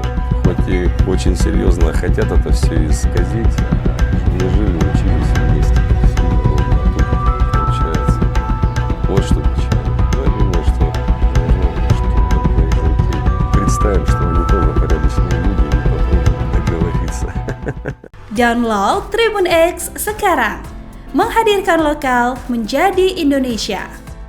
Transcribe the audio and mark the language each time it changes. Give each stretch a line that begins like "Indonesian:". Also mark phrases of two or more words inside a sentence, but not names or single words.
Russian: Хоть и очень серьезно хотят это все исказить, не жили, учились вместе. Все удобно. Тут получается. Вот что печально. Но я думаю, что должно что-то произойти. Представим, что они тоже порядочные люди и попробуем договориться.
Indonesian: Download Tribun X sekarang, menghadirkan lokal menjadi Indonesia.